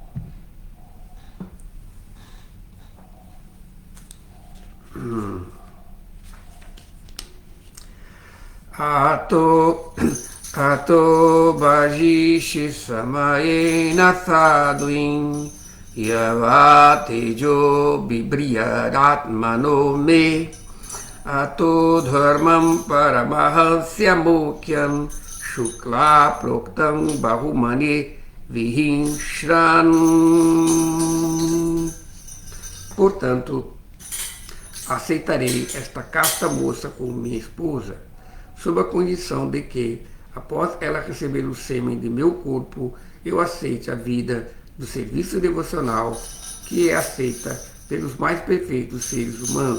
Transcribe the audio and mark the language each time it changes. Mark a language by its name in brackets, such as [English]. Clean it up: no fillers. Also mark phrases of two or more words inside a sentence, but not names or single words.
[Sanskrit] Ato Bajishi Samayena Sadhuin Yavatejo Bibriyadatmano Me Ato Dharmam Paramahansya Mukyam Shukla Proktam Bahumane Vihinshran. [Portuguese] Portanto, aceitarei esta casta moça como minha esposa, sob a condição de que, após ela receber o sêmen de meu corpo, eu aceite a vida do serviço devocional que é aceita pelos mais perfeitos seres humanos.